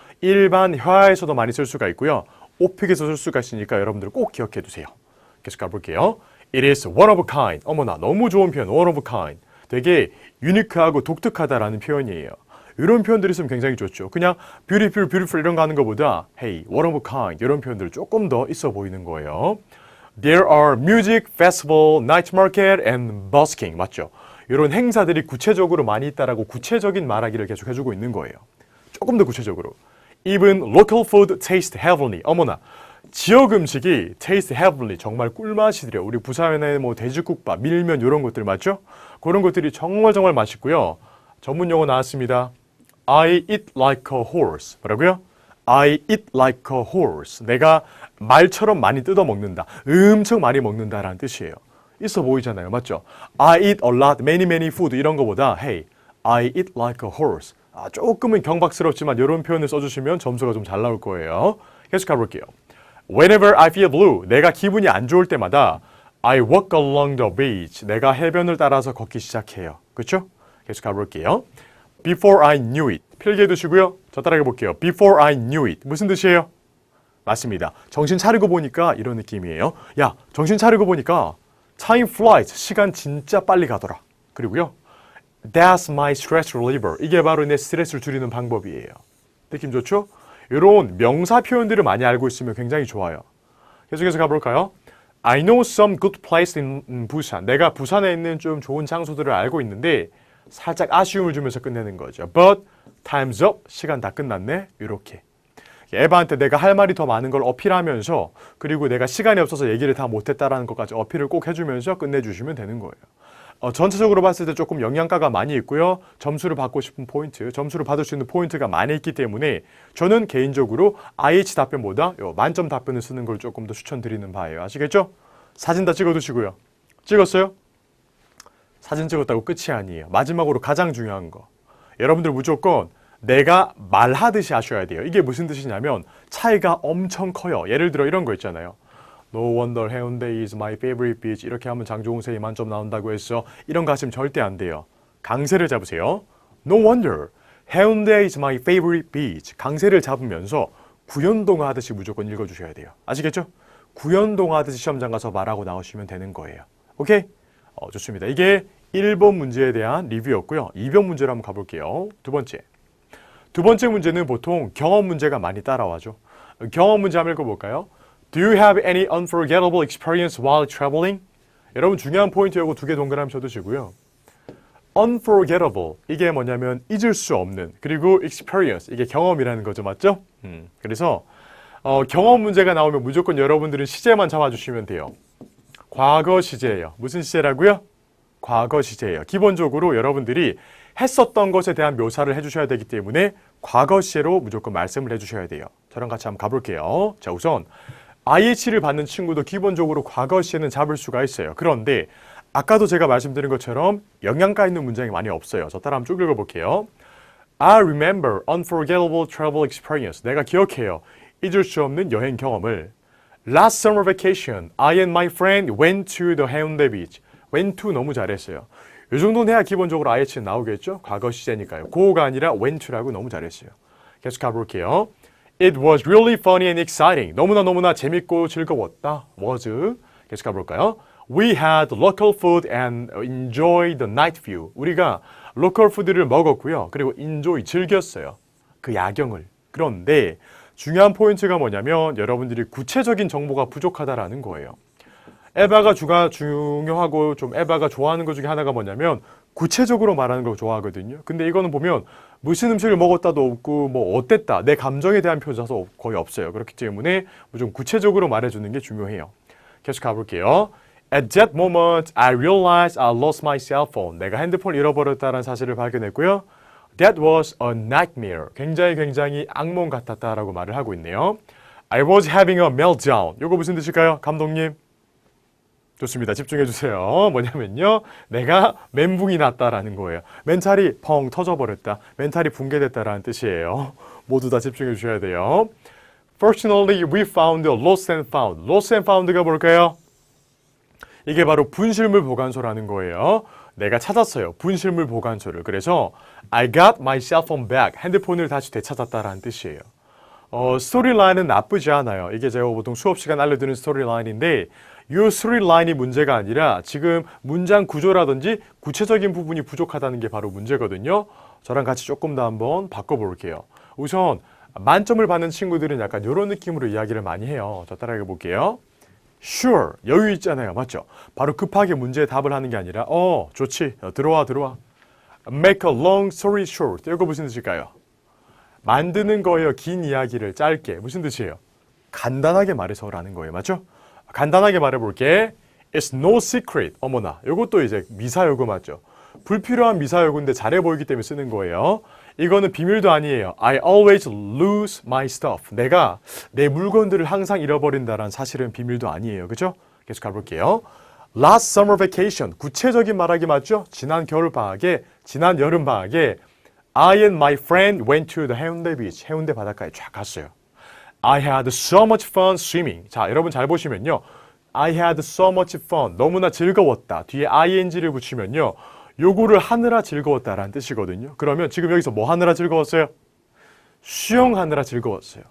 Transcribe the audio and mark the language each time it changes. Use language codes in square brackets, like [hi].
[ko] 일반 회화에서도 많이 쓸 수가 있고요. 오픽에서 쓸 수가 있으니까 여러분들 꼭 기억해 두세요. 계속 가볼게요. [en] It is one of a kind. [ko] 어머나 너무 좋은 표현. [en] one of a kind. [ko] 되게 유니크하고 독특하다라는 표현이에요. 이런 표현들이 있으면 굉장히 좋죠. 그냥 [en] beautiful, beautiful [ko] 이런 거 하는 것보다 [en] hey, one of a kind [ko] 이런 표현들 조금 더 있어 보이는 거예요. [en] There are music, festival, night market and busking. [ko] 맞죠? 이런 행사들이 구체적으로 많이 있다라고 구체적인 말하기를 계속 해주고 있는 거예요. 조금 더 구체적으로. [en] Even local food taste heavenly. [ko] 어머나. 지역 음식이 [en] taste heavenly [ko] 정말 꿀맛이더래요. 우리 부산에 뭐 돼지국밥, 밀면 이런 것들 맞죠? 그런 것들이 정말 맛있고요. 전문 용어 나왔습니다. [en] I eat like a horse. [ko] 뭐라고요? [en] I eat like a horse. [ko] 내가 말처럼 많이 뜯어 먹는다. 엄청 많이 먹는다라는 뜻이에요. 있어 보이잖아요. 맞죠? [en] I eat a lot, many food [ko] 이런 거보다 [en] Hey, I eat like a horse. [ko] 조금은 경박스럽지만 이런 표현을 써주시면 점수가 좀 잘 나올 거예요. 계속 가볼게요. [en] Whenever I feel blue, [ko] 내가 기분이 안 좋을 때마다 [en] I walk along the beach. [ko] 내가 해변을 따라서 걷기 시작해요. 그렇죠? 계속 가볼게요. [en] Before I knew it. [ko] 필기해 두시고요. 저 따라해 볼게요. [en] Before I knew it. [ko] 무슨 뜻이에요? 맞습니다. 정신 차리고 보니까 이런 느낌이에요. 야, 정신 차리고 보니까 [en] time flies. [ko] 시간 진짜 빨리 가더라. 그리고요. [en] That's my stress reliever. [ko] 이게 바로 내 스트레스를 줄이는 방법이에요. 느낌 좋죠? 이런 명사 표현들을 많이 알고 있으면 굉장히 좋아요. 계속해서 가볼까요? [en] I know some good place in Busan. [ko] 내가 부산에 있는 좀 좋은 장소들을 알고 있는데 살짝 아쉬움을 주면서 끝내는 거죠. [en] But time's up. [ko] 시간 다 끝났네. 이렇게. 에바한테 내가 할 말이 더 많은 걸 어필하면서 그리고 내가 시간이 없어서 얘기를 다 못했다라는 것까지 어필을 꼭 해주면서 끝내주시면 되는 거예요. 전체적으로 봤을 때 조금 영양가가 많이 있고요. 점수를 받고 싶은 포인트, 점수를 받을 수 있는 포인트가 많이 있기 때문에 저는 개인적으로 IH 답변보다 만점 답변을 쓰는 걸 조금 더 추천드리는 바예요. 아시겠죠? 사진 다 찍어두시고요. 찍었어요? 사진 찍었다고 끝이 아니에요. 마지막으로 가장 중요한 거. 여러분들 무조건 내가 말하듯이 하셔야 돼요. 이게 무슨 뜻이냐면 차이가 엄청 커요. 예를 들어 이런 거 있잖아요. [en] No wonder 해운대 is my favorite beach. [ko] 이렇게 하면 장종훈 쌤이 만점 나온다고 했어. 이런 거 하시면 절대 안 돼요. 강세를 잡으세요. [en] No wonder 해운대 is my favorite beach. [ko] 강세를 잡으면서 구연동화 하듯이 무조건 읽어주셔야 돼요. 아시겠죠? 구연동하듯이 시험장 가서 말하고 나오시면 되는 거예요. 오케이? 좋습니다. 이게 1번 문제에 대한 리뷰였고요. 2번 문제로 한번 가볼게요. 두 번째 문제는 보통 경험 문제가 많이 따라와죠. 경험 문제 한번 읽어볼까요? [en] Do you have any unforgettable experience while traveling? [ko] 여러분 중요한 포인트 요거 두 개 동그라미 쳐두시고요. unforgettable 이게 뭐냐면 잊을 수 없는, 그리고 experience 이게 경험이라는 거죠. 맞죠? 그래서 경험 문제가 나오면 무조건 여러분들은 시제만 잡아주시면 돼요. 과거 시제예요. 무슨 시제라고요? 과거 시제예요. 기본적으로 여러분들이 했었던 것에 대한 묘사를 해주셔야 되기 때문에 과거 시제로 무조건 말씀을 해주셔야 돼요. 저랑 같이 한번 가볼게요. 자, 우선 IH를 받는 친구도 기본적으로 과거 시제는 잡을 수가 있어요. 그런데 아까도 제가 말씀드린 것처럼 영양가 있는 문장이 많이 없어요. 저 따라 한번 쭉 읽어볼게요. [en] I remember unforgettable travel experience. [ko] 내가 기억해요. 잊을 수 없는 여행 경험을. [en] Last summer vacation, I and my friend went to the Haeundae Beach. [ko] went to 너무 잘했어요. 이 정도는 해야 기본적으로 IH는 나오겠죠? 과거 시제니까요. go가 아니라 went to라고 너무 잘했어요. 계속 가볼게요. [en] It was really funny and exciting. [ko] 너무나 재밌고 즐거웠다. was. 계속 가볼까요? [en] We had local food and enjoyed the night view. [ko] 우리가 로컬 푸드를 먹었고요. 그리고 enjoy, 즐겼어요. 그 야경을. 그런데 중요한 포인트가 뭐냐면 여러분들이 구체적인 정보가 부족하다라는 거예요. 에바가 중요하고 좀 에바가 좋아하는 것 중에 하나가 뭐냐면 구체적으로 말하는 걸 좋아하거든요. 근데 이거는 보면 무슨 음식을 먹었다도 없고 뭐 어땠다, 내 감정에 대한 표현도 거의 없어요. 그렇기 때문에 좀 구체적으로 말해주는 게 중요해요. 계속 가볼게요. [en] At that moment, I realized I lost my cell phone. [ko] 내가 핸드폰을 잃어버렸다는 사실을 발견했고요. [en] That was a nightmare. [ko] 굉장히 악몽 같았다라고 말을 하고 있네요. [en] I was having a meltdown. [ko] 이거 무슨 뜻일까요? 감독님? 좋습니다. 집중해 주세요. 뭐냐면요. 내가 멘붕이 났다라는 거예요. 멘탈이 펑 터져버렸다. 멘탈이 붕괴됐다라는 뜻이에요. 모두 다 집중해 주셔야 돼요. [en] Fortunately, we found a lost and found. lost and found가 [ko] 뭘까요? 이게 바로 분실물 보관소라는 거예요. 내가 찾았어요. 분실물 보관소를. 그래서 [en] I got my cell phone back. [ko] 핸드폰을 다시 되찾았다라는 뜻이에요. 스토리라인은 나쁘지 않아요. 이게 제가 보통 수업 시간 알려드리는 스토리라인인데 이 스토리라인이 문제가 아니라 지금 문장 구조라든지 구체적인 부분이 부족하다는 게 바로 문제거든요. 저랑 같이 조금 더 한번 바꿔볼게요. 우선 만점을 받는 친구들은 약간 이런 느낌으로 이야기를 많이 해요. 자, 따라해 볼게요. Sure, 여유 있잖아요. 맞죠? 바로 급하게 문제에 답을 하는 게 아니라 좋지. 들어와. [en] Make a long story short. [ko] 이거 무슨 뜻일까요? 만드는 거예요. 긴 이야기를 짧게. 무슨 뜻이에요? 간단하게 말해서라는 거예요. 맞죠? 간단하게 말해볼게. [en] It's no secret. [ko] 어머나. 이것도 이제 미사여구 맞죠? 불필요한 미사여구인데 잘해 보이기 때문에 쓰는 거예요. 이거는 비밀도 아니에요. [en] I always lose my stuff. [ko] 내가 내 물건들을 항상 잃어버린다는 사실은 비밀도 아니에요. 그죠? 계속 가볼게요. [en] Last summer vacation. [ko] 구체적인 말하기 맞죠? 지난 겨울방학에, 지난 여름방학에 [en] I and my friend went to the Haeundae Beach. [ko] 해운대 바닷가에 쫙 갔어요. [en] I had so much fun swimming. [ko] 자, 여러분 잘 보시면요. [en] I had so much fun. [ko] 너무나 즐거웠다. 뒤에 ing를 붙이면요. 요거를 하느라 즐거웠다라는 뜻이거든요. 그러면 지금 여기서 뭐 하느라 즐거웠어요? 수영하느라 즐거웠어요.